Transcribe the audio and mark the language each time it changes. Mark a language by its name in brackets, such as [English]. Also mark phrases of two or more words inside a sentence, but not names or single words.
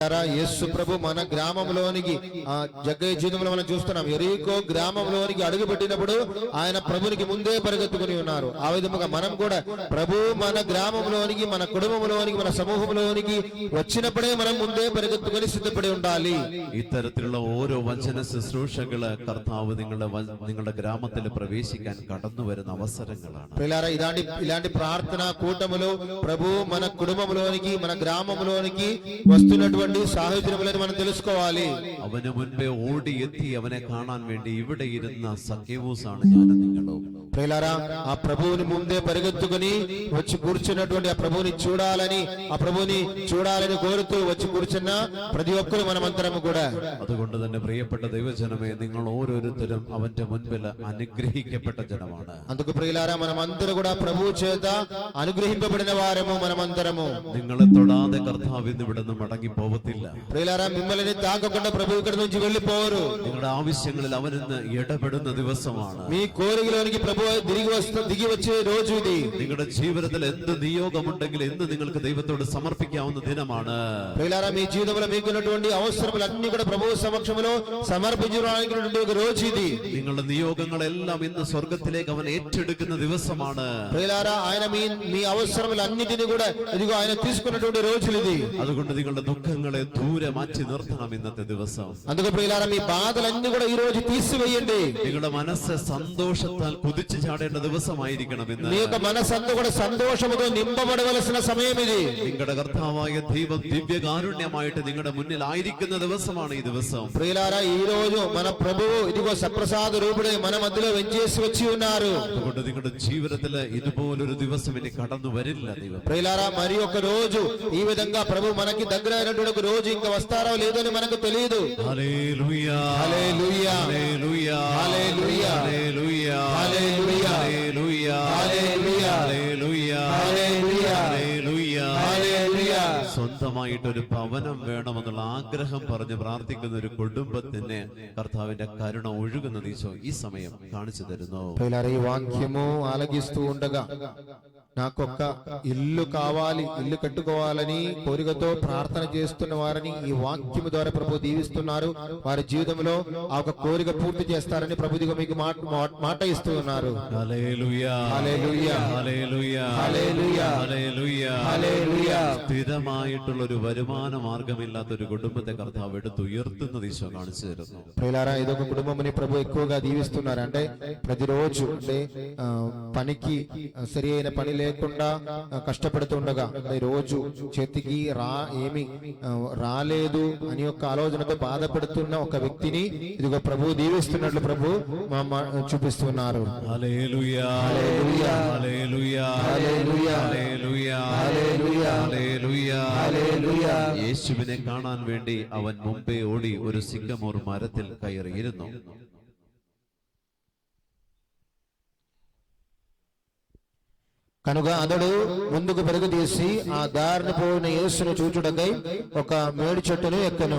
[Telugu] యేసు ప్రభు మన గ్రామంలోనికి జగ్గయ్య జీవితంలో మనం చూస్తున్నాం. ఎరీకో గ్రామంలోనికి అడుగు పెట్టినప్పుడు ఆయన ప్రభునికి ముందే పరిగెత్తుకుని ఉన్నారు. ఆ విధముగా మనం కూడా ప్రభు మన గ్రామంలోనికి, మన കുടുംബంలోనికి, మన സമൂഹంలోనికి వచ్చినప్పుడే మనం ముందే പരിഗెత్తుకుని സിദ്ധപ്പെടി ఉండాలి. [Malayalam] ഇത്തരത്തിലുള്ള ഓരോ വചന ശുശ്രൂഷകള് കർത്താവ് നിങ്ങളുടെ ഗ്രാമത്തിൽ പ്രവേശിക്കാൻ കടന്നു വരുന്ന അവസരങ്ങളാണ്. [Telugu] ఇలాంటి ప్రార్థన కూటములు ప్రభు మన కుటుంబంలోనికి, మన గ్రామంలోనికి వస్తున్నటువంటి సాహచర్యములను మనం తెలుసుకోవాలి. [Malayalam] അവന് മുൻപേ ഓടി എത്തി അവനെ കാണാൻ വേണ്ടി ഇവിടെ ഇരുന്ന സഖ്യവൂസാണ് ഞാനും നിങ്ങളും. [Telugu] ప్రియులారా, ఆ ప్రభువుని ముందే పరిగెత్తుకుని వచ్చి కూర్చున్నటువంటి ఆ ప్రభువుని చూడాలని కోరుతూ వచ్చి కూర్చున్న ప్రతి ఒక్కరు మనమంతరము కూడా. [Malayalam] അതുകൊണ്ട് തന്നെ പ്രിയപ്പെട്ട ദൈവജനമേ, നിങ്ങൾ ഓരോരുത്തരും അവന്റെ മുൻപിൽ അനുഗ്രഹിക്കപ്പെട്ട ജനമാണ്. [Telugu] అందుకు ప్రియులారా, మనమందరూ కూడా ప్రభువు చేత అనుగ్రహింపబడిన వారము మనమందరము. [Malayalam] നിങ്ങളെ തൊടാതെ കർത്താവ് ഇന്ന് ഇവിടെ നിന്ന് മടങ്ങി പോകത്തില്ല. [Telugu] ప్రియులారా, మిమ్మల్ని తాకకుండా ప్రభు ఇక్కడ నుంచి వెళ్ళిపోరు. [Malayalam] നിങ്ങളുടെ ആവശ്യങ്ങളിൽ അവൻ ഇന്ന് ഇടപെടുന്ന ദിവസമാണ്. [Telugu] మీ కోరికలోనికి ప్రభు దిగి వచ్చే రోజు ఇది. [Malayalam] നിങ്ങളുടെ ജീവിതത്തിൽ എന്ത് നിയോഗമുണ്ടെങ്കിൽ എന്ന് നിങ്ങൾക്ക് ദൈവത്തോട് സമർപ്പിക്കാവുന്ന ദിനമാണ്. [Telugu] ప్రియులారా, మీ జీవితంలో మీకున్నటువంటి అవసరములన్నీ కూడా ప్రభువు సమక్షంలో సమర్పించడానికి ఒక రోజు ఇది. [Malayalam] നിങ്ങളുടെ നിയോഗങ്ങളെല്ലാം ഇന്ന് സ്വർഗത്തിലേക്ക് അവൻ ഏറ്റെടുക്കുന്ന ദിവസമാണ്. [Telugu] ప్రియులారా, ఆయన మీ అవసరములన్నిటిని కూడా ఇదిగో ఆయన తీసుకున్నటువంటి రోజులు ఇది. [Malayalam] അതുകൊണ്ട് നിങ്ങളുടെ ദുഃഖങ്ങളെ ദൂരെ മാറ്റി നിർത്തണം ഇന്നത്തെ ദിവസം. [Telugu] అందుకు ప్రియులారా, మీ బాధలన్నీ కూడా ఈ రోజు తీసివేయండి. [Malayalam] നിങ്ങളുടെ മനസ്സ് സന്തോഷത്താൽ കുതിച്ചു ചാടേണ്ട ദിവസമായിരിക്കണം ഇന്ന്. [Telugu] మీ యొక్క మనసంతా కూడా సంతోషముతో నింపబడవలసిన సమయం ఇది. [Malayalam] നിങ്ങളുടെ കർത്താവായ ദൈവം ദിവ്യകാരുണ്യമായിട്ട് നിങ്ങളുടെ മുന്നിൽ ആയിരിക്കുന്ന ദിവസമാണ് ഈ ദിവസം. [Telugu] ప్రియులారా, ఈ రోజు మన ప్రభువు ఇదిగో సప్రసాద రూపుడై మన మధ్యలో వెంచేసి వచ్చి ఉన్నారు. [Malayalam] അതുകൊണ്ട് നിങ്ങളുടെ ജീവിതത്തിൽ ഇതുപോലൊരു ദിവസം ഇനി കടന്നു വരില്ല ദൈവം. [Telugu] ప్రియులారా, మరి ఒక రోజు ఈ విధంగా ప్రభు మనకి దగ్గర అయినటువంటి ఒక రోజు ఇంకా వస్తారో లేదని మనకు తెలియదు. హల్లెలూయా, హల్లెలూయా, హల్లెలూయా, హల్లెలూయా, హల్లెలూయా, హల్లెలూయా, హల్లెలూయా, హల్లెలూయా, హల్లెలూయా, హల్లెలూయా, [Malayalam] ഹല്ലേലൂയ, ഹല്ലേലൂയ. സ്വന്തമായിട്ടൊരു ഭവനം വേണമെന്നുള്ള ആഗ്രഹം പറഞ്ഞ് പ്രാർത്ഥിക്കുന്ന ഒരു കുടുംബത്തിന് കർത്താവിന്റെ കരുണ ഒഴുകുന്നത് ഈശോ ഈ സമയം കാണിച്ചു തരുന്നു. [Telugu] ఈ వాక్యము ఆలగిస్తూ ఉండగా నాకొక్క ఇల్లు కావాలి, ఇల్లు కట్టుకోవాలని కోరికతో ప్రార్థన చేస్తున్న వారిని ఈ వాక్యము ద్వారా ప్రభు దీవిస్తున్నారు. వారి జీవితంలో ఆ ఒక కోరిక పూర్తి చేస్తారని ప్రభుదిగా మీకు మాట ఇస్తూ ఉన్నారు. హల్లెలూయా, హల్లెలూయా, హల్లెలూయా, హల్లెలూయా, హల్లెలూయా, హల్లెలూయా. [Malayalam] സ്ഥിരമായിട്ടുള്ള ഒരു വരുമാന മാർഗമില്ലാത്ത ഒരു കുടുംബത്തെ കർത്താവ് എടുത്തുയർത്തുന്നത് ഈശോ കാണിച്ചു തരുന്നു. [Telugu] ప్రియులారా, ఇదొక కుటుంబముని ప్రభు ఎక్కువగా దీవిస్తున్నారు. అంటే ప్రతిరోజు అంటే పనికి సరి అయిన పని లేకుండా కష్టపడుతుండగా, రోజు చేతికి ఏమి రాలేదు అని ఒక ఆలోచనతో బాధపడుతున్న ఒక వ్యక్తిని ఇదిగో ప్రభు దీవిస్తున్నట్లు ప్రభు చూపిస్తున్నారు. హల్లెలూయా, హల్లెలూయా, హల్లెలూయా, హల్లెలూయా, [Malayalam] ഹല്ലേലൂയ, ഹല്ലേലൂയ, ഹല്ലേലൂയ, ഹല്ലേലൂയ. യേശുവിനെ കാണാൻ വേണ്ടി അവൻ മുമ്പേ ഓടി ഒരു സിക്കമോർ മരത്തിൽ കയറിയിരുന്നു. [Telugu] కనుక అతడు ముందుకు పరుగు తీసి ఆ దారిని పోయిన యేసును చూచుటకై ఒక మేడి చెట్టును ఎక్కను.